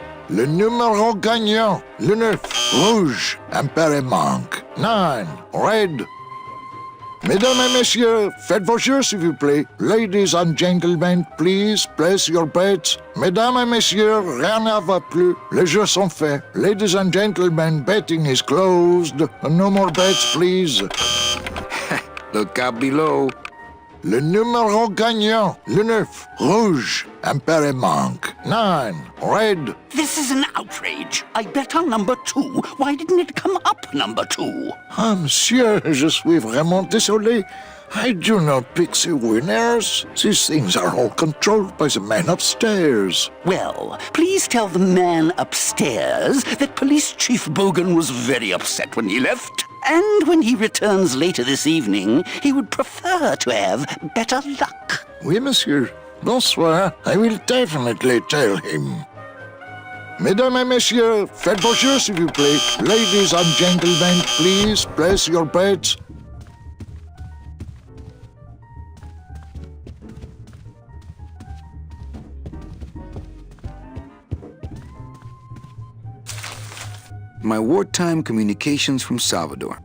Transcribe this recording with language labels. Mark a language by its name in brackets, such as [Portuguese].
[French] Le numéro gagnant, le 9, rouge, impair et manque. [English] 9, red. [French] Mesdames et messieurs, faites vos jeux s'il vous plaît. [English] Ladies and gentlemen, please place your bets. [French] Mesdames et messieurs, rien ne va plus. Les jeux sont faits. [English] Ladies and gentlemen, betting is closed. No more bets, please. Look out below. Le numéro gagnant, le 9, rouge, impair et manque. 9, red. This is an outrage. I bet on number 2. Why didn't it come up number 2? [French] Ah, monsieur, je suis vraiment désolé. [English] I do not pick the winners. These things are all controlled by the man upstairs. Well, please tell the man upstairs that Police Chief Bogan was very upset when he left. And when he returns later this evening, he would prefer to have better luck. [French] Oui, monsieur. Bonsoir. [English] I will definitely tell him. [French] Mesdames et messieurs, faites vos jeux, s'il vous plaît. [English] Ladies and gentlemen, please place your bets. My wartime communications from Salvador.